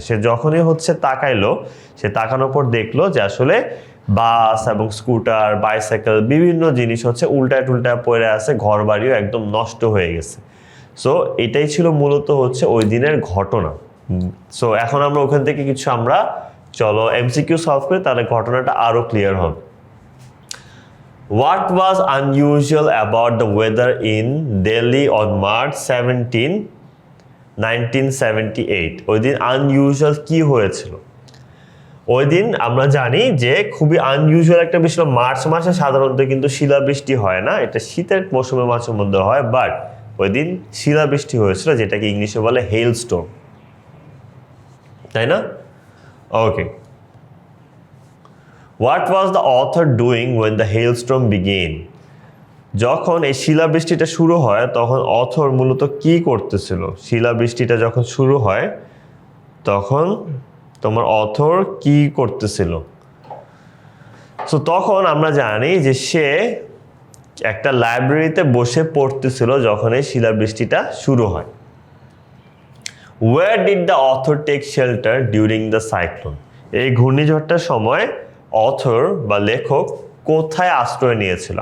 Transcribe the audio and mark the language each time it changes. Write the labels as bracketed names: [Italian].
[Bangla] সে যখনই তাকাইলো, সে তাকানোর পর দেখলো যে আসলে বাস এবং স্কুটার বাইসাইকেল বিভিন্ন জিনিস উল্টায় টুল্টায় পড়ে আছে, ঘর বাড়িও একদম নষ্ট হয়ে গেছে। সো এটাই ছিল মূলত ওই দিনের ঘটনা। সো এখন আমরা ওখান থেকে কিছু চলো এমসিকিউ সলভ করি, তাহলে ঘটনাটা আরো ক্লিয়ার হবে। [English] What was unusual about the weather in Delhi on March 17, 1978? [Bangla] ওই দিন আনইউজুয়াল কি হয়েছিল? ওই দিন আমরা জানি যে খুবই আনইউজুয়াল একটা বিষয়। মার্চ মাসে সাধারণত কিন্তু শিলাবৃষ্টি হয় না, এটা শীতের মৌসুমে মাঝে মধ্যে হয়, বাট ওই দিন শিলাবৃষ্টি হয়েছিল, যেটাকে ইংলিশে বলে হেল স্টোর্ম, তাই না? ওকে। [English] What was the author doing when the hailstorm began? [Bangla] যখন এই শিলাবৃষ্টিটা শুরু হয় তখন অথর মূলত কি করতেছিল? শিলাবৃষ্টিটা যখন শুরু হয় তখন তোমার অথর কি করতেছিল? সো তখন আমরা জানি যে সে একটা লাইব্রেরিতে বসে পড়তেছিল যখন এই শিলাবৃষ্টিটা শুরু হয়। [English] Where did the author take shelter during the cyclone? [Bangla] এই ঘূর্ণিঝড়টার সময় অথর বা লেখক কোথায় আশ্রয় নিয়েছিল?